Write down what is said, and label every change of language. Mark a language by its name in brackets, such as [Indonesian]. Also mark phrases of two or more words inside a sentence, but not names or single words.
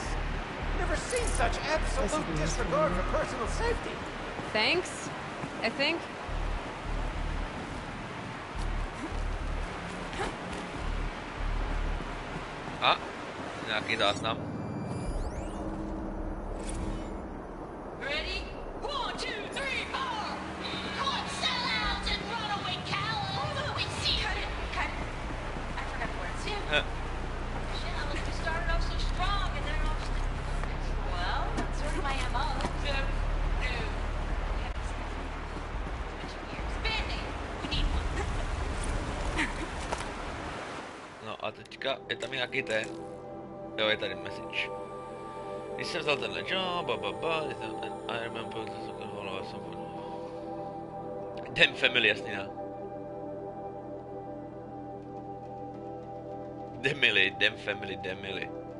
[English] Never seen such absolute disregard for personal safety. Thanks, I think. [Czech] A, nějaký záznam. [English] Ready? 1, 2, 3, 4! Caught sellouts and runaway cowards! We see her! I forgot the words. Yeah. Shit, I was just started off so strong and then I was well, that's sort of my MO. Spinning! We need one. [Czech] No a teďka je tam nějaký ten. Jo, je tady message. Když jsem vzal tenhle job, [English] I remember Damn family, [Czech] jasný, ne? [English] Damn family.